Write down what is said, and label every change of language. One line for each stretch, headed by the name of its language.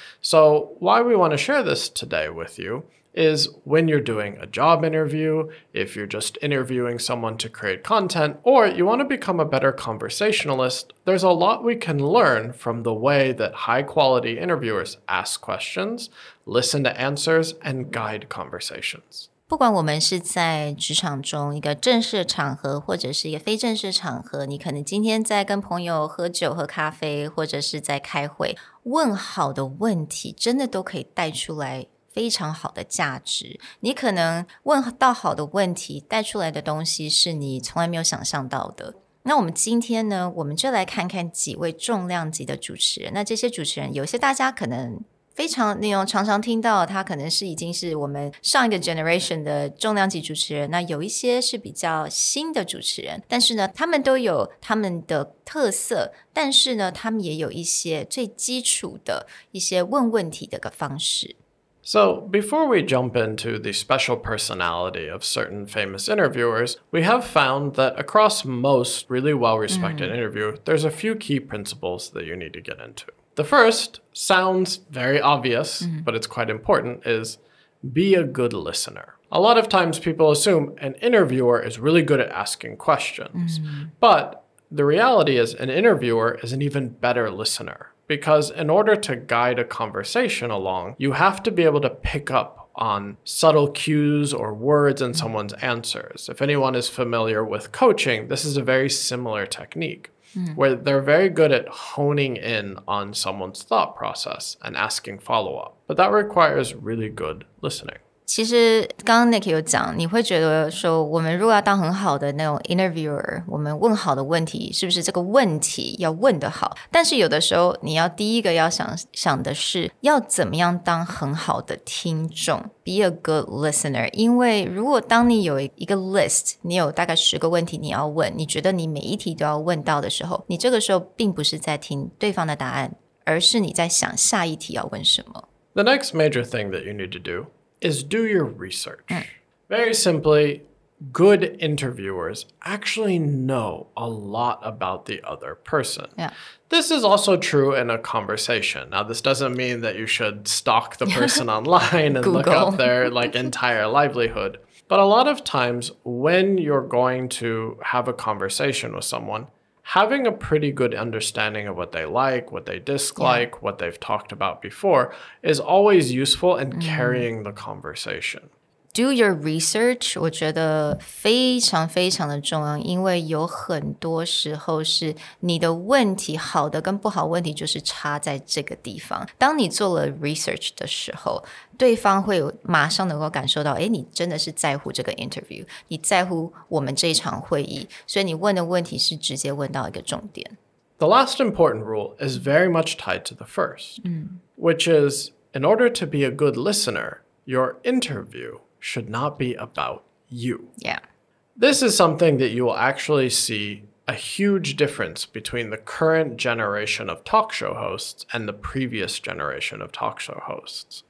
English: So why we want to share this today with you is when you're doing a job interview, if you're just interviewing someone to create content, or you want to become a better conversationalist, there's a lot we can learn from the way that high-quality interviewers ask questions, listen to answers, and guide conversations.
Chinese: 不管我们是在职场中一个正式场合，或者是一个非正式场合，你可能今天在跟朋友喝酒喝咖啡，或者是在开会，问好的问题真的都可以带出来非常好的价值。你可能问到好的问题，带出来的东西是你从来没有想象到的。那我们今天呢，我们就来看看几位重量级的主持人。那这些主持人，有些大家可能非常常常听到，他可能是已经是我们上一个 generation 的重量级主持人，那有一些是比较新的主持人，但是呢，他们都有他们的特色，但是呢，他们也有一些最基础的一些问问题的一个方式。
English: So, before we jump into the special personality of certain famous interviewers, we have found that across most really well-respected interviews, there's a few key principles that you need to get into. The first sounds very obvious, but it's quite important, is be a good listener. A lot of times people assume an interviewer is really good at asking questions, but the reality is an interviewer is an even better listener. Because in order to guide a conversation along, you have to be able to pick up on subtle cues or words in someone's answers. If anyone is familiar with coaching, this is a very similar technique where they're very good at honing in on someone's thought process and asking follow-up. But that requires really good listening.
Chinese: 其实刚刚 Nick 有讲，你会觉得说我们如果要当很好的那种 interviewer， 我们问好的问题是不是这个问题要问得好，但是有的时候你要第一个要想的是要怎么样当很好的听众，
English: be a good listener。
Chinese: 因为如果当你有一个 list， 你有大概10个问题你要问，你觉得你每一题都要问到的时候，你这个时候并不是在听对方的答案，而是你在想下一题要问什么。
English: The next major thing that you need to do is do your research. Very simply, good interviewers actually know a lot about the other person. Yeah. This is also true in a conversation. Now, this doesn't mean that you should stalk the person online and look up their entire livelihood. But a lot of times when you're going to have a conversation with someone, having a pretty good understanding of what they like, what they dislike, what they've talked about before is always useful in carrying the conversation. Do your research
Chinese: 我觉得非常非常的重要，因为有很多时候是你的问题好的跟不好问题就是差在这个地方。当你做了 research 的时候，对方会马上能够感受到，你真的是在乎这个 interview， 你在乎我们这一场会议，所以你问的问题是直接问到一个重点。
English: The last important rule is very much tied to the first, which is in order to be a good listener, your interview should not be about you. Yeah. This is something that you will actually see a huge difference between the current generation of talk show hosts and the previous generation of talk show hosts.